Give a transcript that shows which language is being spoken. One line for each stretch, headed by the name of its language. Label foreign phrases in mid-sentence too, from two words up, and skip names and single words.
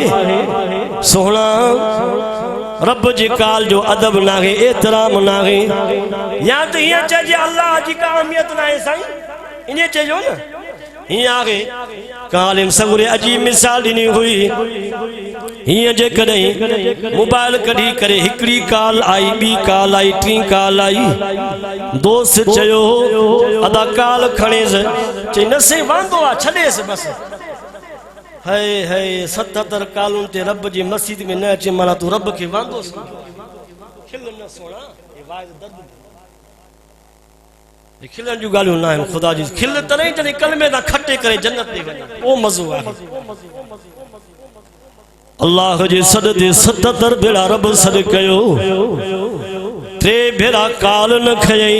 Sindhi: सोहणा रब जी काल जो अदब नाहे, एहतराम नाहे। या तो हीअं चइजे अल्लाह जी का अहमियत नाहे साईं, इन चइजो न। हीअं आहे कालिन सगुरे अजीब मिसाल ॾिनी हुई। हीअं जेकॾहिं मोबाइल कढी करे हिकिड़ी काल आई, ॿी काल आई, टी काल आई, दोस्त चयो अदा काल खणेसि, चई न से वांदो आहे छॾेसि बसि। है 77 कालुनि ते रब जी मस्जिद में न अचे, माना तूं रब खे वांदो खिल न सोणा। खिलण जूं ॻाल्हियूं न आहिनि। ख़ुदा जी खिल तॾहिं जॾहिं कलमे तां खटे करे जन्नत ते वञे, उहो मज़ो आहे। अल्लाह जे सॾ ते 77 भेरा रब सॾ कयो, 3 भेरा काल न खयई।